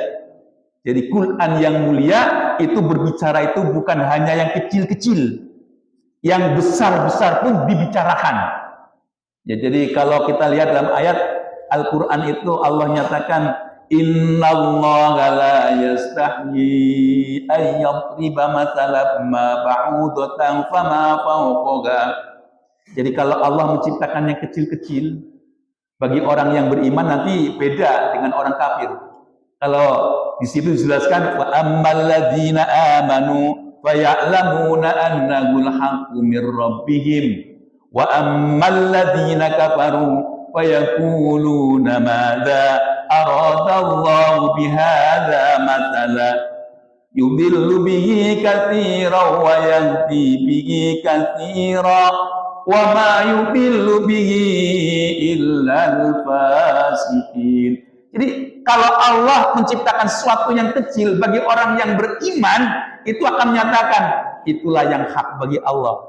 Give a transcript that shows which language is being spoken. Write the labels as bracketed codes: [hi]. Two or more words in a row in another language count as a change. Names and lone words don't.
[id] Jadi Quran yang mulia itu berbicara itu bukan hanya yang kecil-kecil, yang besar-besar pun dibicarakan. Ya, jadi kalau kita lihat dalam ayat Al-Quran itu Allah nyatakan [ar] إن الله لا يستحيي أن يضرب مثلا ما بعوضة فما فوقها. [id] Jadi kalau Allah menciptakan yang kecil-kecil, bagi orang yang beriman nanti beda dengan orang kafir. Kalau di situ dijelaskan [ar] وأما الذين آمنوا فيعلمون أنه الحق من ربهم وأما الذين كفروا فيقولون ماذا أراد الله بهذا مثلا يضل به كثيرا ويهدي به كثيرا وما يضل به إلا الفاسقين. [id] Jadi kalau Allah menciptakan sesuatu yang kecil bagi orang yang beriman, itu akan menyatakan itulah yang hak bagi Allah.